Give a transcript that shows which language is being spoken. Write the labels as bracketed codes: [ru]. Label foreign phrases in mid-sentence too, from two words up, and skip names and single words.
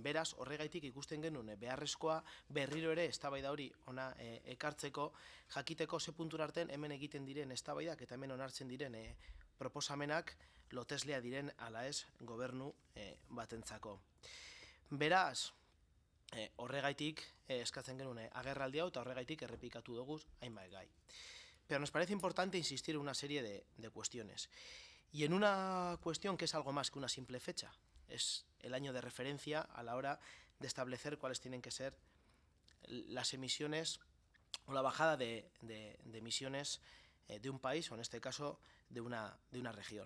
[eu] Beraz, horregaitik ikusten genuen beharrezkoa berriro ere eztabaida hori ona ekartzeko, jakiteko ze puntura artean hemen egiten diren eztabaidak eta hemen onartzen diren proposamenak loteslea diren ala ez gobernu batentzako. Beraz, horregaitik eskatzen genuen agerraldi hau eta horregaitik errepikatu dugu hainbat gai. [es] Pero nos parece importante insistir en una serie de cuestiones. Y en una cuestión que es algo más que una simple fecha. Es el año de referencia a la hora de establecer cuáles tienen que ser las emisiones o la bajada de emisiones de un país, o en este caso de una región.